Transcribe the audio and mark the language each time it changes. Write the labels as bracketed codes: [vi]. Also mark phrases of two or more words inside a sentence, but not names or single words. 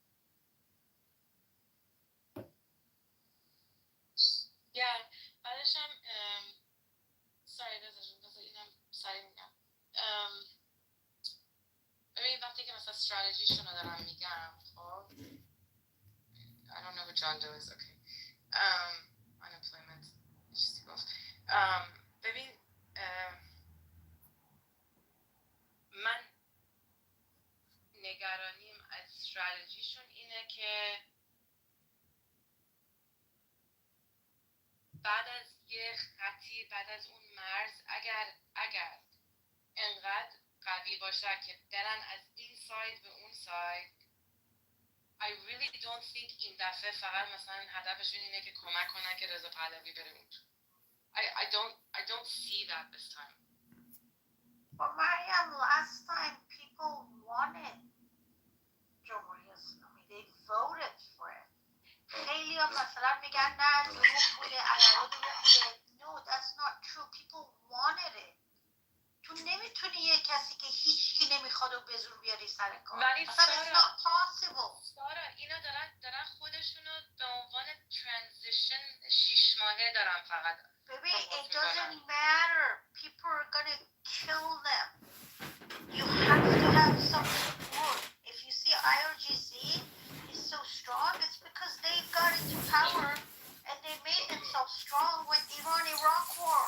[fa] بعدش هم ساری بذار اینم سری میگم. ببین وقتی که مثلا استراتژیشون رو دارم میگم خب [en] I don't know what John Doe is, okay. [fa] Unemployment چیزی گفت. ببین من نگرانیم از استراتژیشون اینه که بعد از یه خطی، بعد از اون مرز اگر انقدر قوی باشه که برن از این ساید به اون ساید [en] I really don't think [fa] این دفعه فقط مثلا هدفشون اینه که کمک کنن که رضا پهلوی بره اون. [en] I don't see that this time. But Mariam, last time people wanted [fa] جمهوری اسلامی. [en] They voted for it. [fa] خیلی ها مثلا میگن نه دروغ بوده، علاوه دروغ بوده. [en] No, that's not true. People wanted it. [fa] تو نمیتونی یه کسی که هیچکی نمیخواد و به زور بیاری سر کار. ولی اصلا [en] it's not possible. [fa] سارا اینا دارن خودشونو به عنوان ترانزیشن 6 ماهه دارن فقط. ببین [en] it doesn't matter. People are gonna kill them. You have to have some support. If you see IRGC is so strong, it's because they got into power and they made themselves strong with Iran-Iraq war.